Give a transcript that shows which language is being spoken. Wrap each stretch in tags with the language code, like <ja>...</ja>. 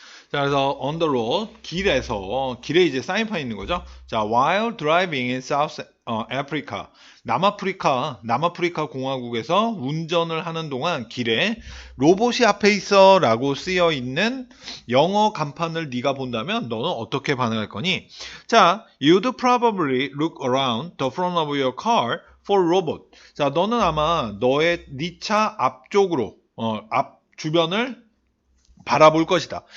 <ko>자, 그래서</ko> <en>on the road</en> <ko>길에 이제 사인판 있는 거죠. 자,</ko> <en>while driving in South Africa</en> <ko>남아프리카 공화국에서 운전을 하는 동안 길에 로봇이 앞에 있어라고 쓰여 있는 영어 간판을 네가 본다면 너는 어떻게 반응할 거니?</ko> <en>자, you'd probably look around the front of your car for robot.</en> <ko>자, 너는 아마 네 차 앞쪽으로 앞 주변을 바라볼 것이다.</ko>